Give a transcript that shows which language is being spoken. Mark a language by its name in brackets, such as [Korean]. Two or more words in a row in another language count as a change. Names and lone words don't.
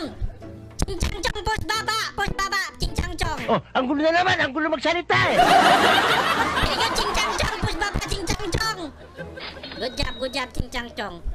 [Filipino] Ching-chang-chong, boss, baba! Boss, baba! Ching-chang-chong! Oh, ang gulo na naman. Ang gulo magsalita eh. [English] Here you go, ching-chang-chong! Boss, baba! Ching-chang-chong! Good job, ching-chang-chong!